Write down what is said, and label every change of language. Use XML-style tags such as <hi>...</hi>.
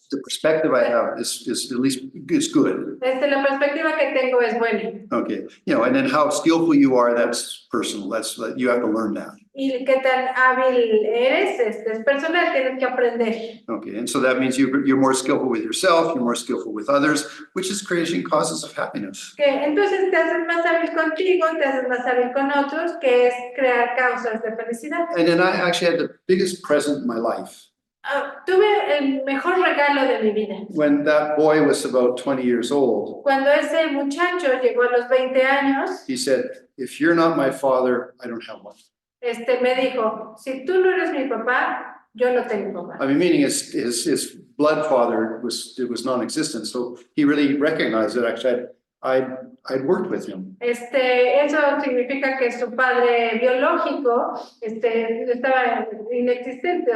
<en>The perspective I have is at least is good.</en> <es>La perspectiva que tengo es buena.</es> <en>Okay, you know, and then how skillful you are, that's personal. You have to learn that.</en> <es>Y qué tan hábil eres, es personal, tienes que aprender.</es> <en>Okay, and so that means you're more skillful with yourself, you're more skillful with others, which is creating causes of happiness.</en> <es>Que entonces te haces más hábil contigo, te haces más hábil con otros, que es crear causas de felicidad.</es> <en>And then I actually had the biggest present in my life.</en> <es>Tuve el mejor regalo de mi vida.</es> <en>When that boy was about 20 years old,</en> <es>Cuando ese muchacho llegó a los 20 años,</es> <en>he said, if you're not my father, I don't have one.</en> <es>me dijo, si tú no eres mi papá, yo no tengo papá.</es> <en>I mean, meaning his blood father was non-existent. So he really recognized that actually I'd worked with him.</en> <es>Eso significa que su padre biológico, estaba inexistente.</es>